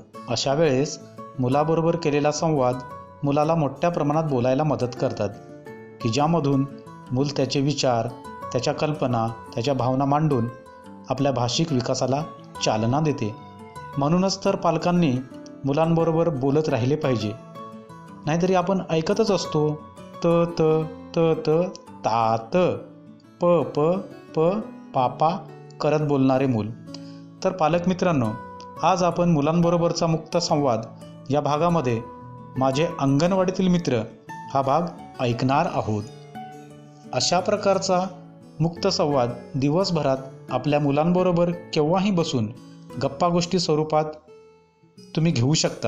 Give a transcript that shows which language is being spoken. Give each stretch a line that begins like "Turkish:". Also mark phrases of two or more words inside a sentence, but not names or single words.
Marathi: अशा वेळेस मुलाबरोबर केलेला संवाद मुलाला मोठ्या प्रमाणात बोलायला मदत करतात, की ज्यामधून मूल त्याचे विचार, त्याच्या कल्पना, त्याच्या भावना मांडून आपल्या भाषिक विकासाला चालना देते. म्हणूनच तर पालकांनी मुलांबरोबर बोलत राहिले पाहिजे. नाहीतरी आपण ऐकतच असतो त त त त तात प प प पापा करत बोलणारे मूल. तर पालक मित्रांनो, आज आपण मुलांबरोबरचा मुक्त संवाद या भागामध्ये माझे अंगणवाडीतील मित्र हा भाग ऐकणार आहोत. अशा प्रकारचा मुक्त संवाद दिवसभरात आपल्या मुलांबरोबर केव्हाही बसून गप्पा गोष्टी स्वरूपात तुम्ही घेऊ शकता.